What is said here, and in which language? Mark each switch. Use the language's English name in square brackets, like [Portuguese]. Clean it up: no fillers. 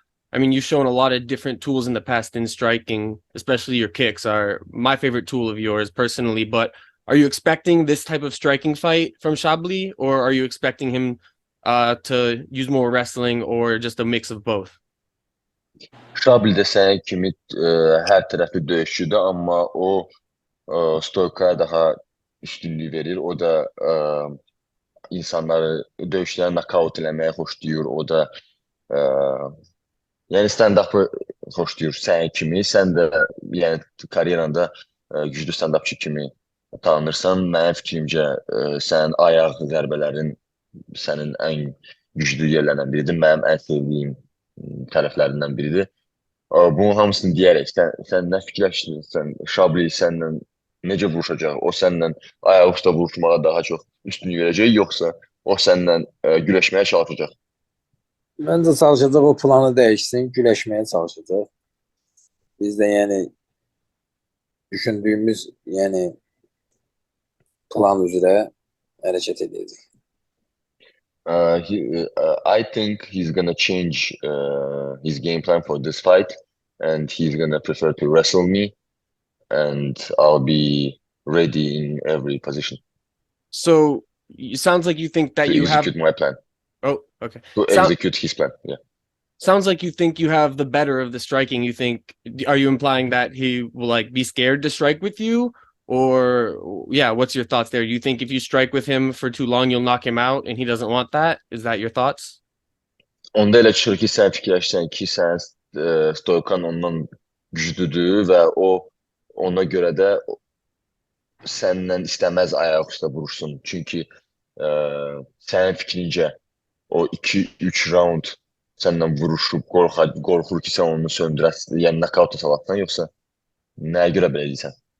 [English] I mean, you've shown a lot of different tools in the past in striking, especially your kicks are my favorite tool of yours personally. But are you expecting this type of striking fight from Shably, or are you expecting him to use more wrestling or just a mix of both? [Azerbaijani] Şabil də sənin kimi hər tərəfli döyüşçüdür, amma o stoykaya daha üstünlük verir. O da insanları döyüşlərə nokaut eləməyi xoşlayır. O da e, yəni stand-up'ı xoşlayır sənin kimi. Sən də yəni karyeranda güclü stand-upçı kimi tanınırsan. Mənim fikrimcə sənin ayaq zərbələrin sənin ən güclü yerlərindən biridir. Mənim ən sevdiyim tərəflərindən biridir. Bunun hamısını deyərək sən nə fikirləşirsən? Şabli səndən necə vuruşacaq? O səndən ayaqüstə vuruşmağa daha çox üstünlük verəcək, yoxsa o səndən güləşməyə çalışacaq? Məncə çalışacaq o planı dəyişsin, güləşməyə çalışacaq. Biz də yəni düşündüyümüz yəni plan üzrə hərəkət edəcəyik. [English] I think he's gonna change his game plan for this fight, and he's gonna prefer to wrestle me, and I'll be ready in every position So it sounds like you think that to you have. execute my plan, Oh, okay. to execute his plan. Yeah. Sounds like you think you have the better of the striking. Are you implying that he will like be scared to strike with you? Or yeah, what's your thoughts there? Do you think if you strike with him for too long, you'll knock him out and he doesn't want that? Is that your thoughts? [Azerbaijani] Onda elə çıxır ki, sən fikirləşsən ki, sənin stoykan ondan güclüdür və o ona görə də səndən istəməz ayaq üstə vuruşsun. Çünki sənin fikrincə o 2-3 raund səndən vuruşub qorxur ki, sən onu söndürəsən, yəni nakauta salatsan, yoxsa nəyə görə belə deyirsən?